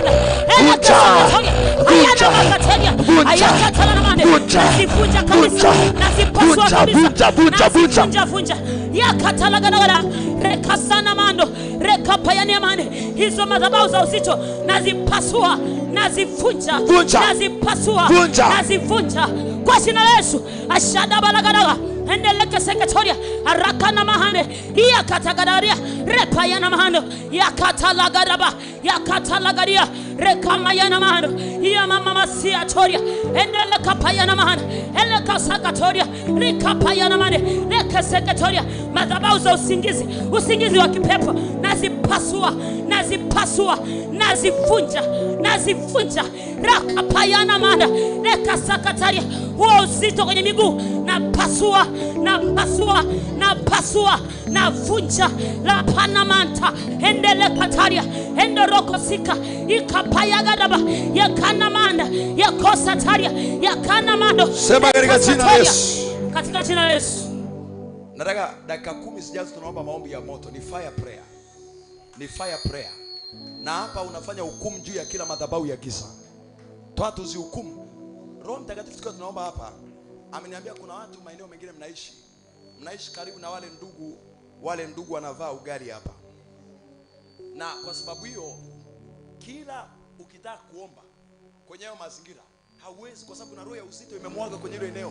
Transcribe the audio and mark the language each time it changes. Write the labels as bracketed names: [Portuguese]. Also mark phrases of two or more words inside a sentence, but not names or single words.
[Swahili] Vunja, vunja, vunja, vunja, vunja, vunja, vunja, vunja, vunja yakatalaganawala rekasana mando rekapayania mane. Hizo madhabahu za uzito nazipasua, nazivunja, nazipasua, nazivunja kwa jina la Yesu. Ashada balagadaga endeleke seketoria arakana mahane ya katagadaria repayana mahano ya katalagaraba ya katalagaria rekamayana mahano ya mama masia toria endeleka payana mahana eleka sakatoria rikapayana mahane leka seketoria madhabahu za usingizi wa kipepo nazivunja rakapayana mahana leka sakataria huo uzito kwenye miguu na vunja la panamanta endele kataria endoroko sika ikapaya gadaba ya kanamanda ya kosataria ya kanamando. Sema katika jina la Yesu. Katika jina la Yesu. Nataka dakika 10 zijazo tunaomba maombi ya moto. Ni [English] fire prayer. [Swahili] Ni [English] fire prayer. [Swahili] Na hapa unafanya hukumu juu ya kila madhabahu ya giza. Toa tuzihukumu. Roho Mtakatifu tukiwa tunaomba hapa ameniambia kuna watu maeneo mengine mnaishi karibu na wale ndugu wanavaa ugali hapa. Na kwa sababu hiyo kila ukitaka kuomba kwenye hayo mazingira hauwezi, kwa sababu na roho ya uzito imemwaga kwenye ile eneo.